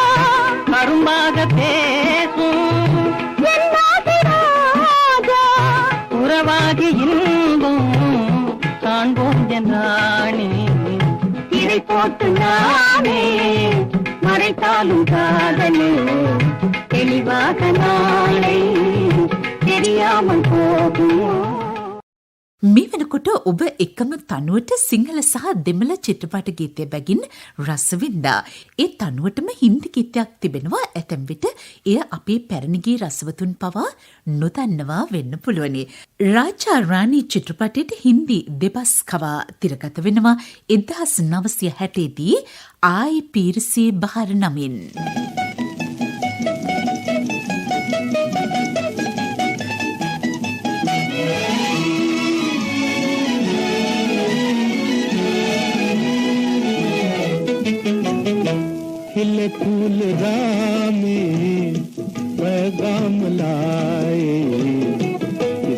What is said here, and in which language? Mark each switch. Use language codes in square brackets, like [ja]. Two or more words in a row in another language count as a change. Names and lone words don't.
[ta] கரும்பாக பேசும் உறவாகி இன்பம் காண்போம் என்றானே திரை போட்டு நானே மறைத்தாலும் காதலே தெளிவாக நாளை தெரியாமல் போகுமோ [si] මේ වෙනකොට ඔබ එකම තනුවට සිංහල සහ දෙමළ චිත්‍රපට ගීතය බැගින් රස වින්දා. ඒ තනුවටම හින්දි ගීතයක් තිබෙනවා. ඇතැම් විට එය අපේ පැරණි ගී රසවතුන් පවා නොදන්නවා වෙන්න පුළුවනි. රාජා රාණී චිත්‍රපටයට හින්දි දෙබස් කවා තිරගත වෙනවා 1960 දී ආයි පීරසී බහර නමින්. [hi] खिले फूल रामे पैगाम लाए इस